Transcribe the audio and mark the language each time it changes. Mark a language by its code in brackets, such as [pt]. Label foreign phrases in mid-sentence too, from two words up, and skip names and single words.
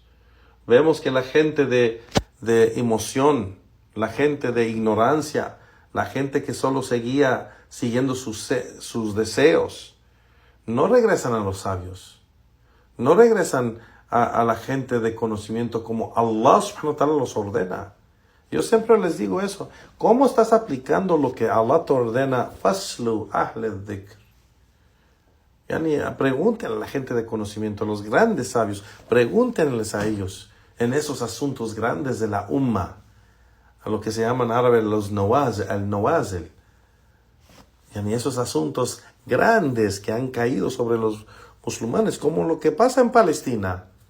[es] Vemos que la gente de emoción, la gente de ignorancia, la gente que solo seguía siguiendo sus deseos, no regresan a los sabios, no regresan a la gente de conocimiento como Allah [ar] سبحانه وتعالى [es] los ordena. Yo siempre les digo eso. ¿Cómo estás aplicando lo que Allah te ordena? [ar] فاسألوا أهل الذكر. [es] Pregúntenle a la gente de conocimiento, a los grandes sabios, pregúntenles a ellos en esos asuntos grandes de la umma, a lo que se llaman árabes los nawazil, y esos asuntos grandes que han caído sobre los musulmanes, como lo que pasa en Palestina.